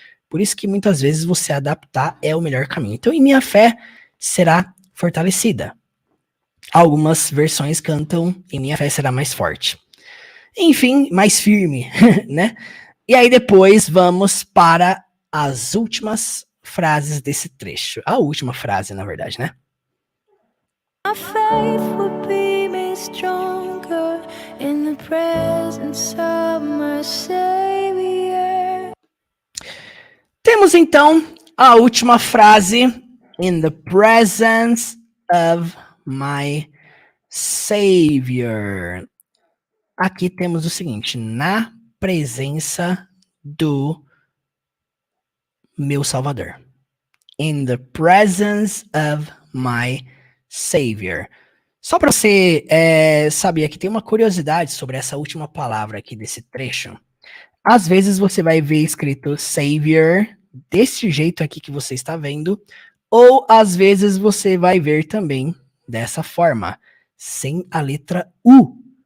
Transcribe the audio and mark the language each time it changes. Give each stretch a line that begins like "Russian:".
Portuguese: Por isso que muitas vezes você adaptar é o melhor caminho. Então, e minha fé será fortalecida. Algumas versões cantam e minha fé será mais forte. Enfim, mais firme, né? E aí depois vamos para as últimas frases desse trecho. A última frase, na verdade, né?
English: My faith will be made stronger in the presence of my Savior.
Portuguese: Temos então a última frase.
English: In the presence of my Savior.
Portuguese: Aqui temos o seguinte: na presença do meu Salvador.
English: In the presence of my Savior.
Portuguese: Só para você saber, aqui tem uma curiosidade sobre essa última palavra aqui desse trecho. Às vezes você vai ver escrito Savior desse jeito aqui que você está vendo, ou às vezes você vai ver também dessa forma, sem a letra U.